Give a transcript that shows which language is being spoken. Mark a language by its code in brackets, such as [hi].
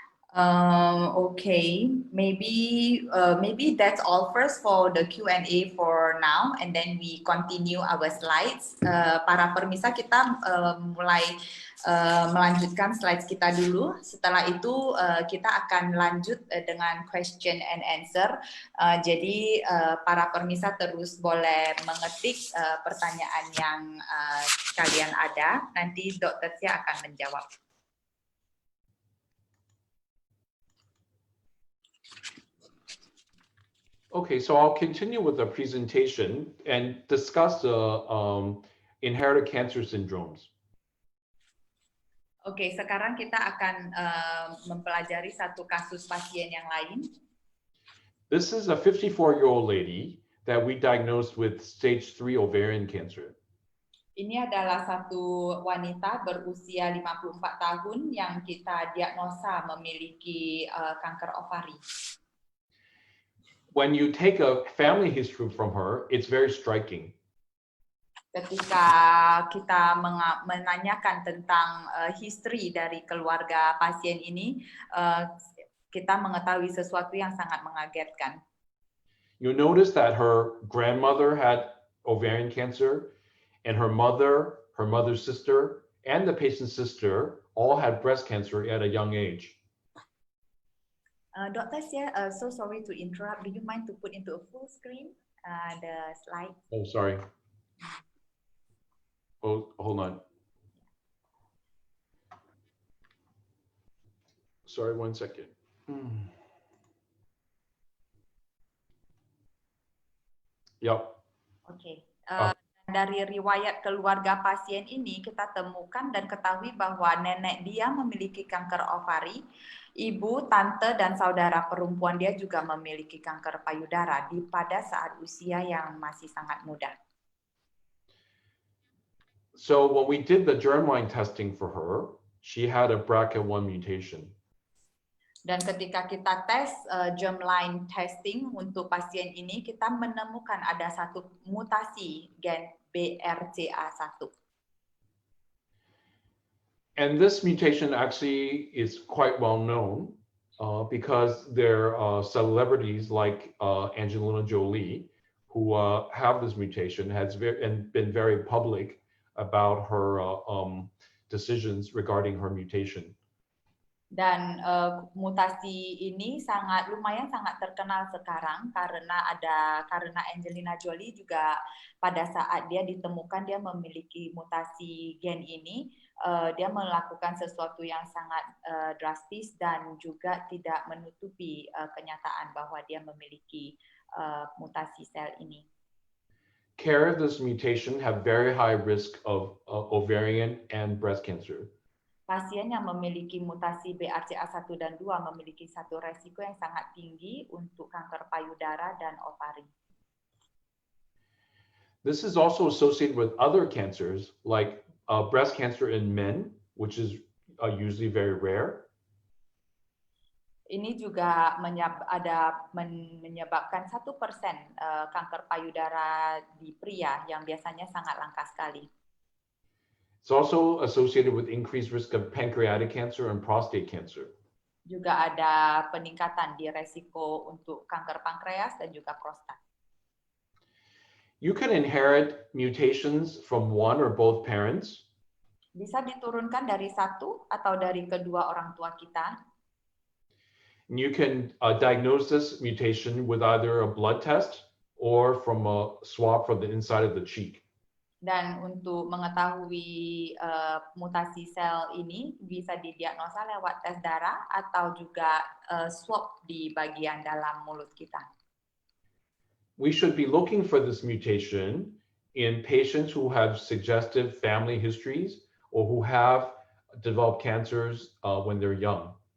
[en] Okay, maybe that's all first for the Q&A for now, and then we continue our slides. [id] Para permisa, kita mulai melanjutkan slides kita dulu. Setelah itu kita akan lanjut dengan [en] question and answer. [id] Jadi para permisa terus boleh mengetik pertanyaan yang kalian ada. Nanti Dr. Hsieh akan menjawab. [en] Okay, so I'll continue with the presentation and discuss the inherited cancer syndromes. [id] Oke, sekarang kita akan mempelajari satu kasus pasien yang lain. [en] This is a 54-year-old lady that we diagnosed with stage 3 ovarian cancer. [id] Ini adalah satu wanita berusia 54 tahun yang kita diagnosa memiliki kanker ovari. [en] When you take a family history from her, it's very striking. [id] Ketika kita menanyakan tentang history dari keluarga pasien ini, kita mengetahui sesuatu yang sangat mengagetkan. [en] You notice that her grandmother had ovarian cancer, and her mother's sister, and the patient's sister all had breast cancer at a young age. Dr. Hsieh, so sorry to interrupt. Do you mind to put into a full screen the slide? Oh, sorry. Oh, hold on. Sorry, 1 second. Yep. [id] Oke. Dari riwayat keluarga pasien ini kita temukan dan ketahui bahwa nenek dia memiliki kanker ovari, ibu, tante, dan saudara perempuan dia juga memiliki kanker payudara pada saat usia yang masih sangat muda. [en] So when we did the germline testing for her, she had a BRCA1 mutation. [id] Dan ketika kita tes germline testing untuk pasien ini, kita menemukan ada satu mutasi gen BRCA1. [en] And this mutation actually is quite well known because there are celebrities like Angelina Jolie who have this mutation has been very public about her decisions regarding her mutation. [id] Dan mutasi ini lumayan sangat terkenal sekarang karena Angelina Jolie juga pada saat dia ditemukan dia memiliki mutasi gen ini, dia melakukan sesuatu yang sangat drastis dan juga tidak menutupi kenyataan bahwa dia memiliki mutasi sel ini. [en] Carriers of this mutation have very high risk of ovarian and breast cancer. [id] Pasien yang memiliki mutasi BRCA1 dan 2 memiliki satu resiko yang sangat tinggi untuk kanker payudara dan ovari. [en] This is also associated with other cancers like breast cancer in men, which is usually very rare. [id] Ini juga menyebabkan 1% kanker payudara di pria yang biasanya sangat langka sekali. [en] It's also associated with increased risk of pancreatic cancer and prostate cancer. [id] Juga ada peningkatan di resiko untuk kanker pankreas dan juga prostat. [en] You can inherit mutations from one or both parents. [id] Bisa diturunkan dari satu atau dari kedua orang tua kita. [en] You can diagnose this mutation with either a blood test or from a swab from the inside of the cheek. [id] Dan untuk mengetahui mutasi sel ini bisa didiagnosa lewat tes darah atau juga swab di bagian dalam mulut kita. [en] We should be looking for this mutation in patients who have suggestive family histories or who have developed cancers when they're young.